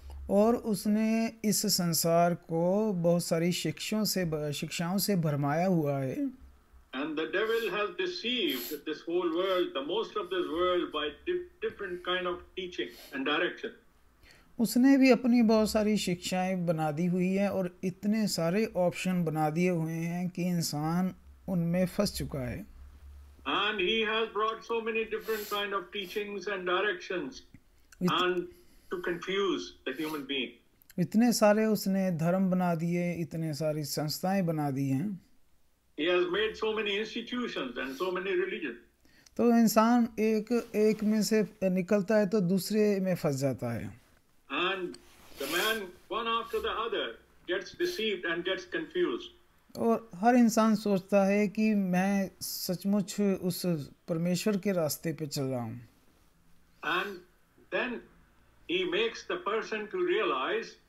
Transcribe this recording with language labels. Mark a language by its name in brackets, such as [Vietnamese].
[Hindi] और उसने इस संसार को बहुत सारी शिक्षाओं से भरमाया हुआ है। [English] And the devil has deceived this whole world, the most of this world, by different kind of teaching and direction. [Hindi] उसने भी अपनी बहुत सारी शिक्षाएं बना दी हुई हैं और इतने सारे ऑप्शन बना दिए हुए हैं कि इंसान उनमें फंस चुका है। [English] And he has brought so many different kind of teachings and directions and to confuse the human being. [Hindi] इतने सारे उसने धर्म बना दिए, इतने सारी संस्थाएं बना दी हैं। [English] He has made so many institutions and so many religions. [Hindi] तो इंसान एक में से निकलता है तो दूसरे में फंस जाता है। [English] And the man, one after the other, gets deceived and gets confused. [Hindi] और हर इंसान सोचता है कि मैं सचमुच उस परमेश्वर के रास्ते पे चल रहा हूँ। [English] And then he makes the person to realize